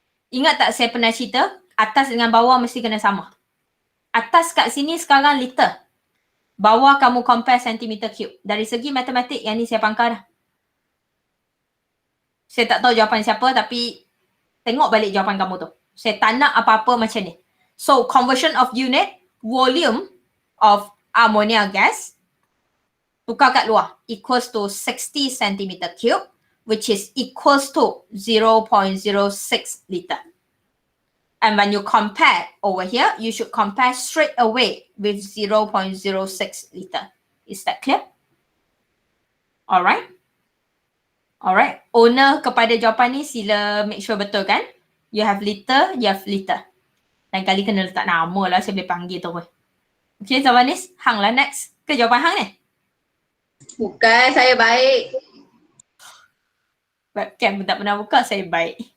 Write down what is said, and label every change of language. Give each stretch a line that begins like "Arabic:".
Malay: Ingat tak saya pernah cerita, atas dengan bawah mesti kena sama. Atas kat sini sekarang liter. Bawah kamu compare centimeter cube. Dari segi matematik, yang ni saya pangkar dah. Saya tak tahu jawapan siapa tapi tengok balik jawapan kamu tu. Saya tak nak apa-apa macam ni.
English: So, conversion of unit, volume of ammonia gas,
Malay: tukar kat luar,
English: equals to 60 centimeter cube, which is equals to 0.06 liter. And when you compare over here, you should compare straight away with 0.06 liter. Is that clear? Alright. Alright.
Malay: Owner kepada jawapan ni sila
English: make sure
Malay: betul kan?
English: You have liter, you have liter.
Malay: Lain kali kena letak nama lah, saya boleh panggil tu. Okay, Zawanis. Hang lah next. Ke jawapan Hang ni? Bukan, saya baik. Webcam pun tak pernah buka, saya baik.